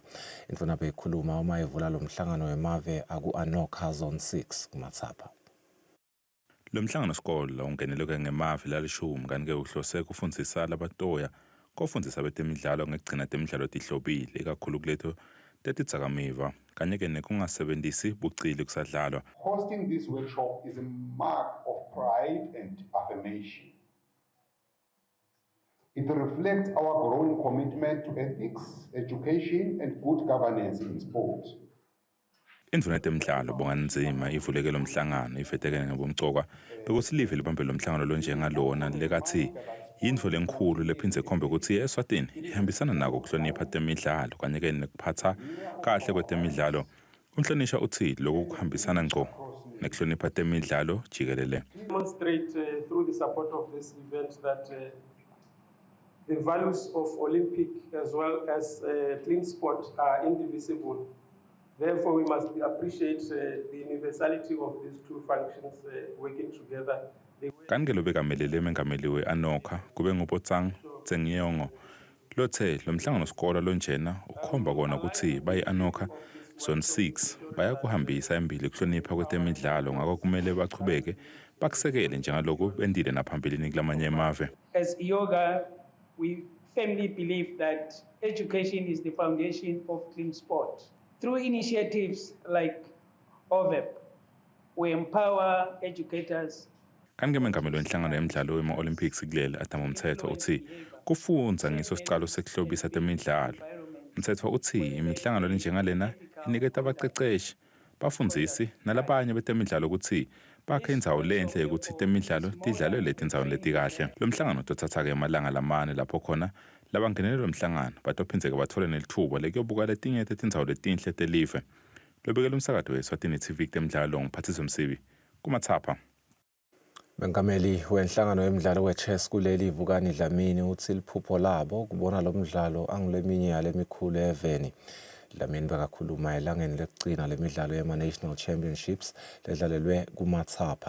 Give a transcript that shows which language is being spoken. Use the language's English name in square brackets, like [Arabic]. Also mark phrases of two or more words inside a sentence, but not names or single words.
[Swati] Indvuna beyikhuluma uma evula lo mhlangano wemave aku-Anoka Zone 6 kuMatsapa. Lo mhlangano sikolo ungeneleke ngemave lalishumi kanti-ke uhlose kufundzisa labatoya kofundzisa betemidlalo ngekugcina temidlalo tihlobile ikakhulu kuletho tetitsakamiva kanye-ke nekungasebenzisi bucili kusadlalwa. [English] Hosting this workshop is a mark of pride and affirmation. It reflects our growing commitment to ethics, education and good governance in sport. [Swati] Indvuna yetemidlalo Bongani Nzima ivuleke lo mhlangano ifetekene ngobumcoka bekuthi live libambe lo mhlangano lonjengalona lekathi yindvo lenkhulu lephindze khombe ukuthi eSwatini ihambisana nako ukuhlonipha temidlalo kanye-ke nekuphatha kahle kwetemidlalo. Umhlonisha uthi lokhu kuhambisana ngco nekuhlonipha temidlalo jikelele. [English] Demonstrate through the support of this event that the values of Olympic as well as clean sport are indivisible. Therefore, we must appreciate the universality of these two functions working together. [Swati] Kanti-ke lobekamelele mengameli we-Anoka kube nguBotsang Tsengiyongo lothe lo mhlangano sikolo lonjena ukhomba kona ukuthi bayi-Anoka Zone 6 bayakuhambisa embili kuhlonipha kwetemidlalo ngako kumele bachubeke bakusekele njengalokhu bendile naphambilini kulamanye emave. [English] As yoga, we firmly believe that education is the foundation of clean sport. Through initiatives like OVEP, we empower educators. [Swati] Kanti-ke mengameli wenhlangano yemidlalo wema-Olympics kuleli Adam Umthetho uthi kufunza ngiso sicalo sekuhlobisa temidlalo. Umthetho uthi imihlangano lenjengalena iniketa abaqeqeshi bafundzisi nalabanye betemidlalo ukuthi bakhe indzawo lenhle yokuthi temidlalo tidlalwe letindzaweni letikahle. Lo mhlangano utothatha-ke amalanga lamane lapho khona labangenele lo mhlangano batophindzeke bathole nelithuba lekuyobuka letinye tetindzawo letinhle telive. Lobekela umsakato we-Eswatini TV kutemidlalo nguphathisi Msibi kuMatsapa. Bengameli wenhlangano yemidlalo we-chess kuleli Vukani Dlamini uthi liphupho labo kubona lo mdlalo anguleminye yale mikhulu eveni. Dlamini bekakhuluma elangeni lekugcina lemidlalo yema-National Championships ledlalelwe kuMatsapa.